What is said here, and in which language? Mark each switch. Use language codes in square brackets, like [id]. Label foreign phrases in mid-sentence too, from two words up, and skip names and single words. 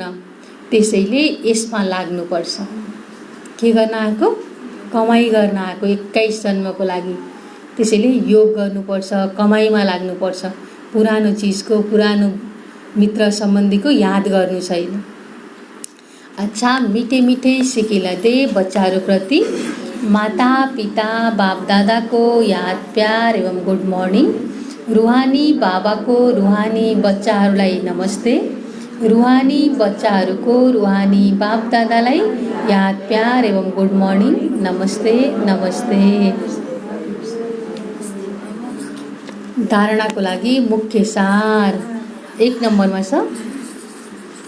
[ne] त्यसैले यसमा लाग्नुपर्छ। के गर्न आएको? कमाई गर्न आएको 21 जन्मको लागि। त्यसैले योग गर्नुपर्छ, कमाईमा लाग्नुपर्छ। पुरानो चिजको, पुरानो मित्र सम्बन्धीको याद गर्नु छैन। [hi] अच्छा, मीठे मीठे सिकिला दे [ne] बच्चाहरू प्रति माता पिता बाप दादा को याद प्यार एवं [en] good morning. [ne] रुहानी बाबाको रुहानी बच्चाहरूलाई नमस्ते। रुहानी बच्चाहरूको रुहानी बाप दादालाई याद प्यार एवं [en] good morning, [ne] नमस्ते नमस्ते। धारणाको लागि मुख्य सार 1 नम्बरमा छ।